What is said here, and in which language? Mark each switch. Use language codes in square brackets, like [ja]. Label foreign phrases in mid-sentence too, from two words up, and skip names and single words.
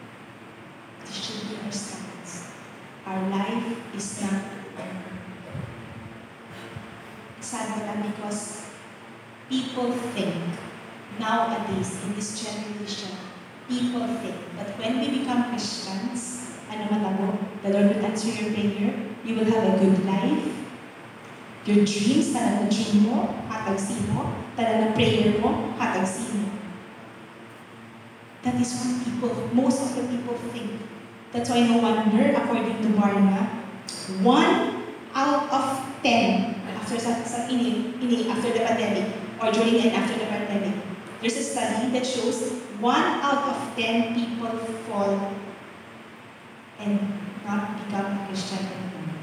[en] This should be our stance. Our life is not sad lang because people think, nowadays, in this generation, people think that when we become Christians, [hil] ano matabo, [en] the Lord will answer your prayer, you will have a good life, your dreams, [hil] talagang dream mo, hatagsin mo, talagang prayer mo, hatagsin mo. [en] That is what people, most of the people think. That's why no wonder, according to Barna, 1 out of 10 after the pandemic, or during and after the pandemic, there's a study that shows 1 out of 10 people fall and not become a Christian anymore.